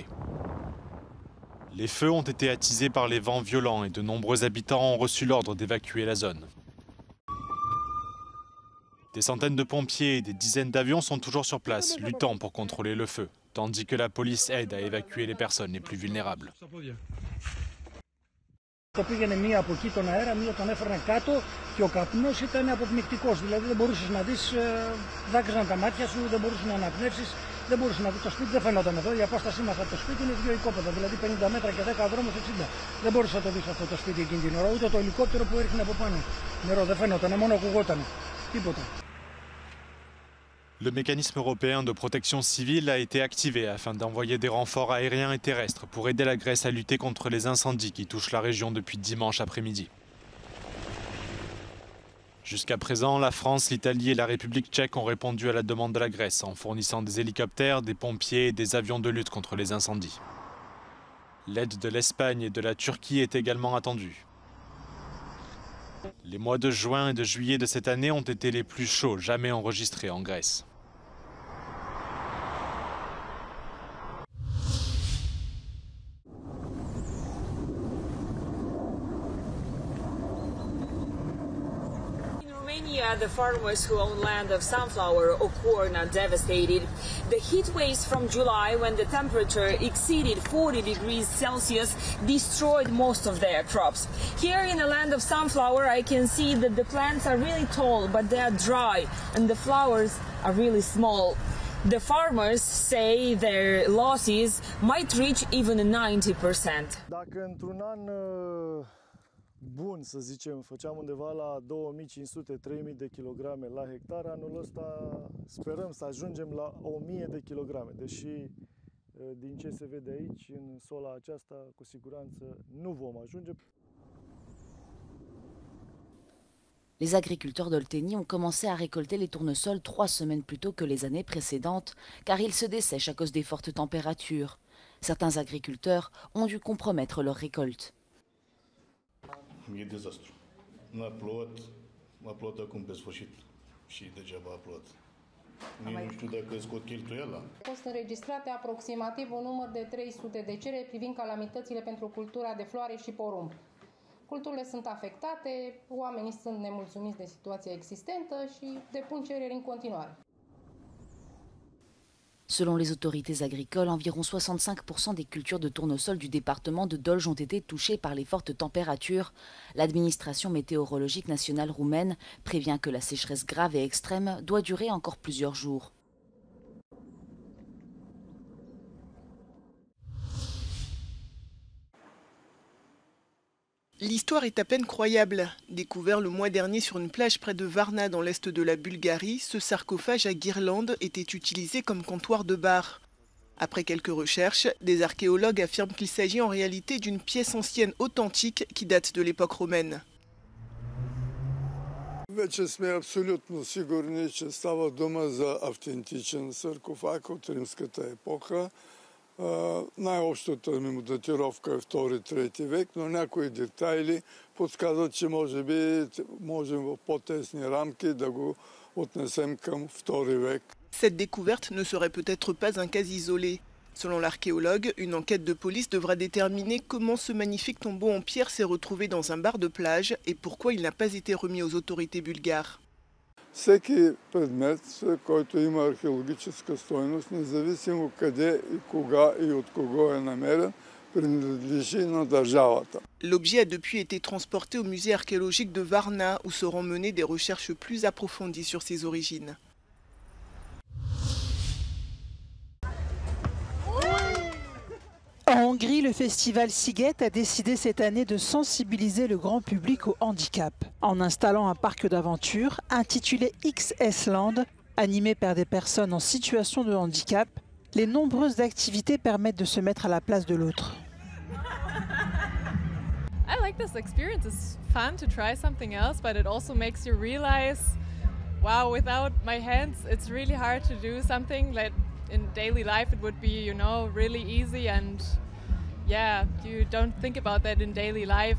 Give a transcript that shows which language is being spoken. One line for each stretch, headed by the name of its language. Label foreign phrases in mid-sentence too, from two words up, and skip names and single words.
French: Les feux ont été attisés par les vents violents et de nombreux habitants ont reçu l'ordre d'évacuer la zone. Des centaines de pompiers et des dizaines d'avions sont toujours sur place, luttant pour contrôler le feu, tandis que la police aide à évacuer les personnes les plus vulnérables.
Greek: Το πήγαινε μία από εκεί τον αέρα, μία τον έφερνε κάτω και ο καπνός ήταν αποπνικτικός. Δηλαδή δεν μπορούσες να δεις, δάκρυζαν τα μάτια σου, δεν μπορούσες να αναπνεύσεις, δεν μπορούσες να δεις το σπίτι, δεν φαινόταν εδώ. Η απόστασή μας από το σπίτι είναι 2 οικόπεδα, δηλαδή 50 μέτρα και 10 δρόμους 60. Δεν μπορούσες να το δεις αυτό το σπίτι εκείνη την ώρα, ούτε το ελικόπτερο που έριχνε από πάνω. Νερό δεν φαινόταν, μόνο ακουγόταν. Τίποτα.
French: Le mécanisme européen de protection civile a été activé afin d'envoyer des renforts aériens et terrestres pour aider la Grèce à lutter contre les incendies qui touchent la région depuis dimanche après-midi. Jusqu'à présent, la France, l'Italie et la République tchèque ont répondu à la demande de la Grèce en fournissant des hélicoptères, des pompiers et des avions de lutte contre les incendies. L'aide de l'Espagne et de la Turquie est également attendue. Les mois de juin et de juillet de cette année ont été les plus chauds jamais enregistrés en Grèce.
English: The farmers who own land of sunflower or corn are devastated. The heat waves from July, when the temperature exceeded 40 degrees Celsius, destroyed most of their crops. Here in the land of sunflower, I can see that the plants are really tall, but they are dry, and the flowers are really small. The farmers say their losses might reach even 90%.
Romanian: Dacă într-un an bun, să zicem, făceam undeva la 2500-3000 de kilograme la hectar. Anul ăsta sperăm să ajungem la 1000 de kilograme, deși din ce se vede aici, în sola aceasta, cu siguranță nu vom ajunge.
French: Les agriculteurs d'Olteni ont commencé à récolter les tournesols 3 semaines plus tôt que les années précédentes, car ils se dessèchent à cause des fortes températures. Certains agriculteurs ont dû compromettre leur récolte.
Romanian: E dezastru. Nu a plouat acum pe sfârșit și degeaba a plouat. Nici nu știu dacă scot cheltuiala. Au fost înregistrate aproximativ un număr de 300 de cereri privind calamitățile pentru cultura de floare și porumb. Culturile sunt afectate, oamenii sunt nemulțumiți de situația existentă și depun cereri în continuare.
French: Selon les autorités agricoles, environ 65% des cultures de tournesol du département de Dolj ont été touchées par les fortes températures. L'administration météorologique nationale roumaine prévient que la sécheresse grave et extrême doit durer encore plusieurs jours. L'histoire est à peine croyable. Découvert le mois dernier sur une plage près de Varna dans l'est de la Bulgarie, ce sarcophage à guirlandes était utilisé comme comptoir de bar. Après quelques recherches, des archéologues affirment qu'il s'agit en réalité d'une pièce ancienne authentique qui date de l'époque romaine.
Bulgarian: Вече сме абсолютно сигурни, че става дума за автентичен саркофаг от римската епоха. Най-общата му датировка е 2-3 век, но някои детайли подсказват, че може би можем в по-тесни рамки да го отнесем към 2 век.
French: Cette découverte ne serait peut-être pas un cas isolé. Selon l'archéologue, une enquête de police devra déterminer comment ce magnifique tombeau en pierre s'est retrouvé dans un bar de plage et pourquoi il n'a pas été remis aux autorités bulgares.
Bulgarian: Всеки предмет, който има археологическа стойност, независимо къде и кога и от кого е намерен, принадлежи на държавата.
French: L'objet a depuis été transporté au musée archéologique de Varna où seront menées des recherches plus approfondies sur ses origines. En Hongrie, le festival Sziget a décidé cette année de sensibiliser le grand public au handicap en installant un parc d'aventure intitulé XS Land, animé par des personnes en situation de handicap. Les nombreuses activités permettent de se mettre à la place de l'autre.
English: I like this experience. It's fun to try something else, but it also makes you realize, wow, without my hands, it's really hard to do something like in daily life it would be, you know, really easy, and yeah, you don't think about that in daily life.